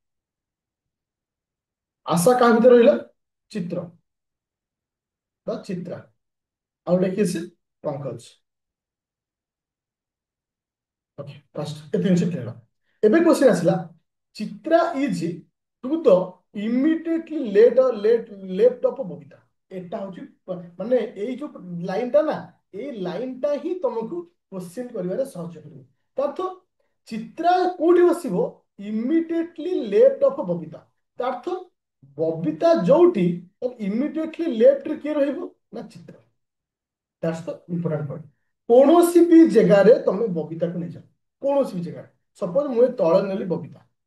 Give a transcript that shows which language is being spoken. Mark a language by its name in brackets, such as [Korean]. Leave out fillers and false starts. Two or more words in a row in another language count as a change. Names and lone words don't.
[Odia] ଆଶା କାହା ଭିତରେ ରହିଲା ଚିତ୍ର ବା ଚିତ୍ରା ଆଉ ଗୋଟେ କିଏ ସେ ପଙ୍କଜ [English] okay first [Odia] ଏତେ ଜିନିଷ କ୍ଲିୟର ଏବେ କ୍ୱେଶ୍ଚନ ଆସିଲା [English] Chitra is to the immediately left of Babita [Bangla] এটা হচ্ছে মানে এই [Odia] ଯୋଉ ଲାଇନଟା ନା ଏଇ ଲାଇନଟା ହିଁ ତମକୁ କ୍ୱେଶ୍ଚିନ୍ କରିବାରେ ସାହାଯ୍ୟ କରିବ ତା ଅର୍ଥ ଚିତ୍ରା କୋଉଠି ବସିବ [English] immediately left of Babita [Odia] ତା ଅର୍ଥ ବବିତା ଯୋଉଠି ଇମିଡିଏଟଲି ଲେଫ୍ଟରେ କିଏ ରହିବ ନା ଚିତ୍ର [English] that's the important point [Odia] କୌଣସି ବି ଜାଗାରେ ତମେ ବବିତାକୁ ନେଇଯାଅ କୌଣସି ବି ଜାଗାରେ ସପୋଜ ମୁଁ ଏ ତଳେ ନେଲି ବବିତା